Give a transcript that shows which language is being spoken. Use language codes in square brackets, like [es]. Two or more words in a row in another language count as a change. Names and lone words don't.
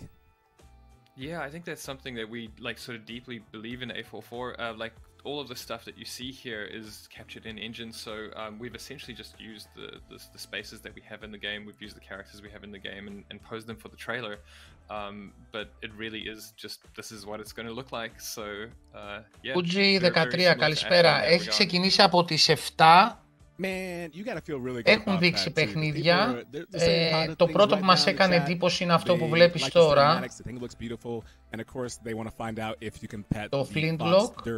[en] Yeah, I think that's something that we like sort of deeply believe in A44. Like all of the stuff that you see here is captured in engine, so we've essentially just used the spaces that we have in the game, we've used the characters we have in the game and posed them for the trailer, but it really is just, this is what it's going to look like, so yeah. [el] Κουτζι 13, καλησπέρα. Έχει ξεκινήσει από τις 7 Έχουν δείξει παιχνίδια. Το πρώτο που μας έκανε εντύπωση είναι αυτό που βλέπεις τώρα. Το Flintlock.